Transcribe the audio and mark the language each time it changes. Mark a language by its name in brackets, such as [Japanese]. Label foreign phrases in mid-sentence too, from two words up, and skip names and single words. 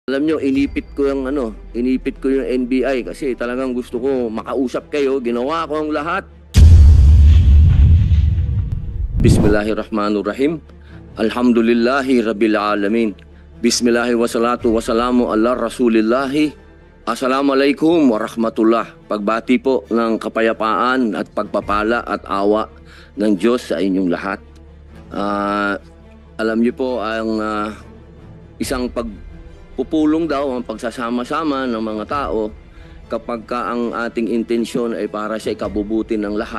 [Filipino] Alam nyo, inipit ko yung NBI kasi talagang gusto ko makausap kayo. Ginawa ko ang lahat. [Arabic] Bismillahirrahmanirrahim. الحمد لله رب العالمين. بسم الله والصلاة والسلام على رسول الله. السلام عليكم ورحمة الله. [Filipino] Pagbati po ng kapayapaan at pagpapala at awa ng Diyos sa inyong lahat. Alam niyo po ang isang pupulong daw ang pagsasama-sama ng mga tao kapag ang ating intensyon ay para sa ikabubuti ng lahat.